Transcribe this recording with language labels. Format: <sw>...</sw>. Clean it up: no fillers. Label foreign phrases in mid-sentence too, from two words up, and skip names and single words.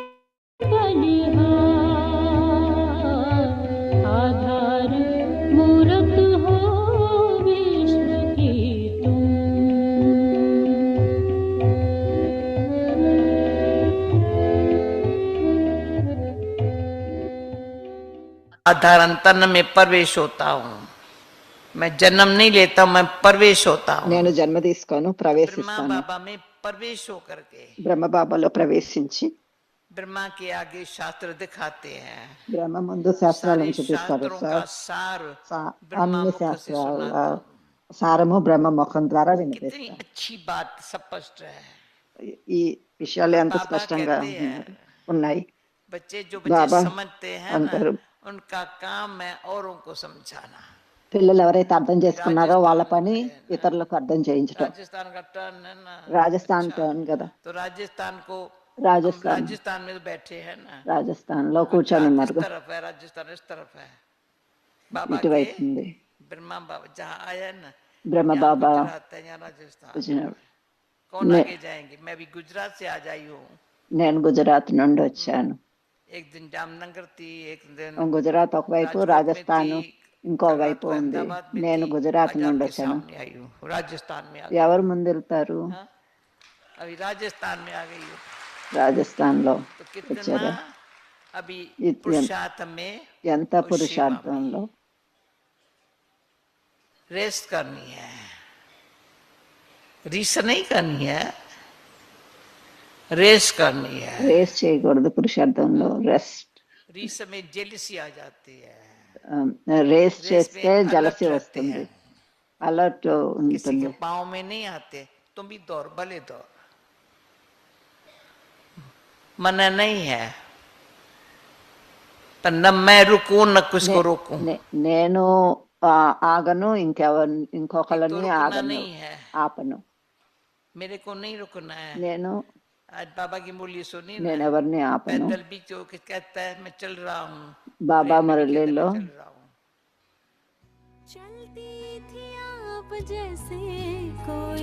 <hi>बलिहार आधार मूरत हो विश्व की तुम आधार अंतरन में प्रवेश होता हूँ। मैं जन्म नहीं लेता, मैं प्रवेश होता हूँ।</hi> <te>నేను జన్మ తీసుకోను,</te> <hi>ब्रह्मा</hi> <te>ప్రవేశిస్తాను.</te> <hi>बाबा में प्रवेश होकर के</hi> <te>బ్రహ్మబాబాలో ప్రవేశించి</te> <hi>ब्रह्मा के आगे शास्त्र दिखाते हैं।</hi> <te>బ్రహ్మ ముందు శాస్త్రాలను</te> <hi>सारे</hi> <te>చూపిస్తారు</te> <hi>शास्त्रों</hi> <te>సార్.</te> <hi>का सार ब्रह्मा</hi> <te>అన్ని</te> <hi>मुख से</hi> <te>శాస్త్రాల</te> <hi>सुनाता हूँ।</hi> <te>సారము బ్రహ్మ ముఖం ద్వారా</te> <hi>कितनी</hi> <te>వినిపిస్తారు.</te> <hi>अच्छी बात स्पष्ट है।</hi> <te>ఈ విషయాలు ఎంత</te> <hi>बाबा</hi> <te>స్పష్టంగా</te> <hi>कहते हैं</hi> <te>ఉన్నాయి.</te> <hi>बच्चे जो बच्चे बाबा समझते हैं ना अंतर उनका काम है औरों को समझाना।</hi> <te>పిల్లలు ఎవరైతే అర్థం చేసుకున్నారో వాళ్ళ పని ఇతరులకు అర్థం చేయించటం.</te> <hi>राजस्थान का टर्न है ना,</hi> <te>రాజస్థాన్</te> <hi>अच्छा।</hi> <te>టర్న్ కదా.</te> <hi>तो राजस्थान को</hi> <te>రాజస్థాన్</te> <hi>हम राजस्थान में तो बैठे हैं ना,</hi> <te>రాజస్థాన్ లో కూర్చొని</te> <hi>गुजरात</hi> <te>ఉన్నారు.</te> <hi>इस तरफ है, राजस्थान इस तरफ है। बाबा के</hi> <te>ఇటువైపు ఉంది</te> <hi>ब्रह्मा बाबा जहाँ आया है ना,</hi> <te>బ్రహ్మ</te> <hi>यहाँ</hi> <te>బాబా</te> <hi>गुजरात है, यहाँ राजस्थान।</hi> <te>వచ్చినారు.</te> <hi>कौन मैं- आगे जाएंगे? मैं भी गुजरात से आ जाई हूँ।</hi> <te>నేను గుజరాత్ నుండి వచ్చాను.</te> <hi>एक दिन जामनगर थी, एक दिन</hi> <te>గుజరాత్ ఒకవైపు,</te> <hi>राजकोट में</hi> <te>రాజస్థాన్</te> <hi>थी,</hi> <te>ఇంకో</te> <hi>कल रात</hi> <te>వైపు</te> <hi>को</hi> <te>ఉంది.</te> <hi>अहमदाबाद में</hi> <te>నేను</te> <hi>थी,</hi> <te>గుజరాత్</te> <hi>आज</hi> <te>నుండి</te> <hi>आपके</hi> <te>వచ్చాను.</te> <hi>सामने आई हूँ, राजस्थान में आ गई।</hi> <te>ఎవరు ముందు వెళ్తారు?</te> <hi>हाँ? अभी राजस्थान में आ गई हूँ।</hi> <te>రాజస్థాన్ లో</te> <hi>तो कितना</hi> <te>వచ్చారా?</te> <hi>अभी</hi> <te>ఇది</te> <hi>पुरुषार्थ में</hi> <te>ఎంత</te> <hi>और सेवा में</hi> <te>పురుషార్థంలో</te> <hi>रेस्ट करनी है, रीस नहीं करनी है, रेस्ट करनी है।</hi> <te>రేస్ చేయకూడదు. పురుషార్థంలో రెస్ట్.</te> <hi>रीस में जेलसी आ जाती है,</hi> <te>రేస్</te> <hi>रेस</hi> <te>చేస్తే</te> <hi>में अलर्ट</hi> <te>జలసి</te> <hi>रहते</hi> <te>వస్తుంది,</te> <hi>हैं।</hi> <te>అలర్ట్</te> <hi>किसी</hi> <te>ఉంటుంది.</te> <hi>के पाँव में नहीं आते, तुम भी दौड़, भले दौड़, मना नहीं है। पर न मैं रुकूं न कुछ को रोकूं।</hi> <te>నేను ఆగను, ఇంకొకళ్ళని</te> <hi>रुकना</hi> <te>ఆగను,</te> <hi>नहीं है,</hi> <te>ఆపను.</te> <hi>मेरे को नहीं रुकना है।</hi> <te>నేను</te> <hi>आज बाबा की बोली सुनी ना,</hi> <te>నేనెవరిని ఆపను.</te> <hi>पैदल भी जो कहता है मैं चल रहा हूँ,</hi> <te>బాబా</te> <hi>ट्रेन में भी कहता है</hi> <te>మురళిలో</te> <hi>मैं चल रहा हूँ। चलती थी आप जैसे कोई</hi>